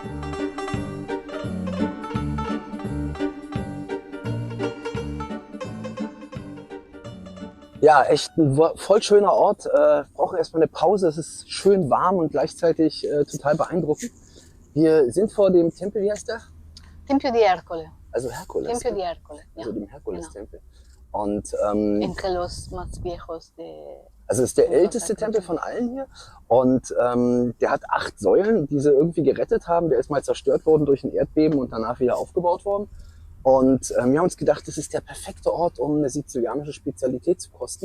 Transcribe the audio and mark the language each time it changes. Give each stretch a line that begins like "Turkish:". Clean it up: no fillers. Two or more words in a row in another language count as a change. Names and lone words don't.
German: Ja, echt ein voll schöner Ort. Brauchen erstmal eine Pause. Es ist schön warm und gleichzeitig total beeindruckend. Wir sind vor dem Tempel, wie heißt der?
Italian: Tempio di Ercole.
German: Also Herkules.
Italian: Tempio di Ercole.
German: Ja. Also dem Herkules-Tempel. Und
Spanish: Entre los más viejos de...
German: also ist der älteste Tempel von allen hier. Und der hat 8 Säulen, die sie irgendwie gerettet haben. Der ist mal zerstört worden durch ein Erdbeben und danach wieder aufgebaut worden. Und wir haben uns gedacht, das ist der perfekte Ort, um eine sizilianische Spezialität zu kosten.